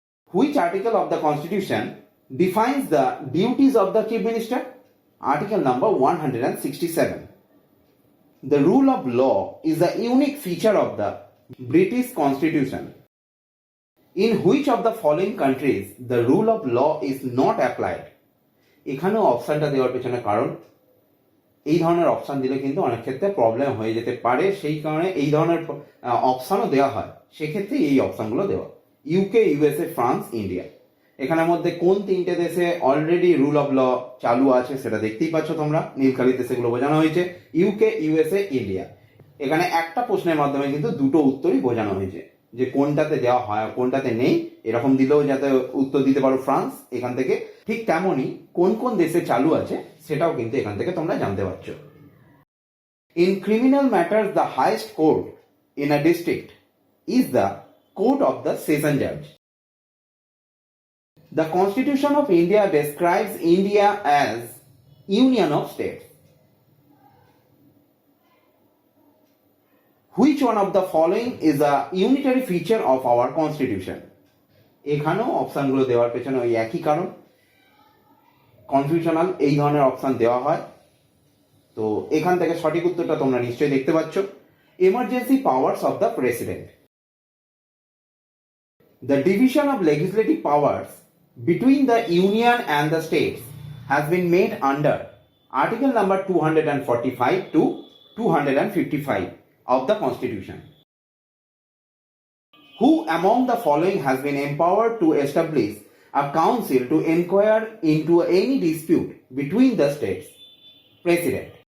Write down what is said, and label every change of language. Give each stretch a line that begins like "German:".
English: Which article of the Constitution defines the duties of the Chief Minister? Article number 167. The rule of law is a unique feature of the British Constitution. In which of the following countries the rule of law is not applied?
Bangla: এখানেও অপশনটা দেওয়ার পেছনে কারণ এই ধরনের option দিলে কিন্তু অনেক ক্ষেত্রে প্রবলেম হয়ে যেতে পারে, সেই কারণে এই ধরনের অপশনও দেওয়া হয়, সেক্ষেত্রে এই অপশনগুলো দেওয়া। UK, USA, France, India. এখানের মধ্যে কোন তিনটে দেশে অলরেডি রুল অফ ল চালু আছে সেটা দেখতেই পাচ্ছ তোমরা, নীলকালিতে সেগুলো বোঝানো হয়েছে, ইউকে, ইউএসএ, ইন্ডিয়া। এখানে একটা প্রশ্নের মাধ্যমে কিন্তু দুটো উত্তরই বোঝানো হয়েছে, যে কোনটাতে দেওয়া হয় কোনটাতে নেই, এরকম দিলেও যাতে উত্তর দিতে পারো ফ্রান্স এখান থেকে, ঠিক তেমনই কোন কোন দেশে চালু আছে সেটাও কিন্তু এখান থেকে তোমরা জানতে পারছো।
English: In criminal matters the highest court in a district is the court of the session Jaaz. The Constitution of India describes India as Union of States. Which one of the following is a unitary feature of our Constitution?
Bangla: এখানেও অপশনগুলো দেওয়ার পেছনে ওই একই কারণ, confusional এই ধরনের অপশন দেওয়া হয়। তো এখান থেকে সঠিক উত্তরটা তোমরা নিশ্চয়ই দেখতে পাচ্ছ,
English: Emergency powers of the president. The division of legislative powers between the Union and the states has been made under Article number 245 to 255 of the Constitution. Who among the following has been empowered to establish a council to inquire into any dispute between the states? President.